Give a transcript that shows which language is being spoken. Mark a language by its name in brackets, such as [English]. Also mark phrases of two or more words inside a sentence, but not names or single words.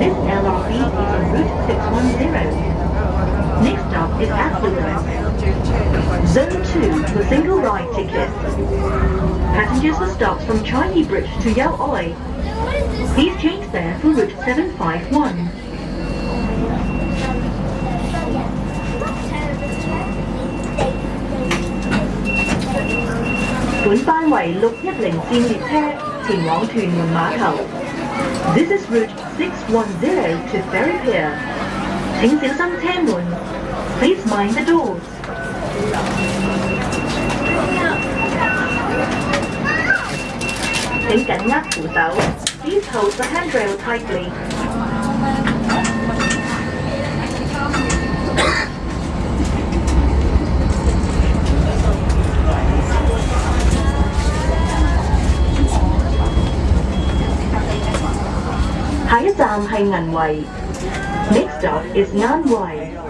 [English] LRB is on route 610. Next stop is Affluence. Zone 2 for single ride tickets. Passengers for stops from Changi Bridge to Yao Oi, please change there for route 751. [Cantonese] 本班為610線列車前往屯門碼頭。 [English] This is route 610 to Ferry Pier. [Cantonese] 請小心車門。 [English] Please mind the doors. [Cantonese] 請緊握扶手。 [English] Please hold the handrail tightly. [Cantonese] 下一站係銀圍。 [English] Next stop is [Cantonese] 安圍。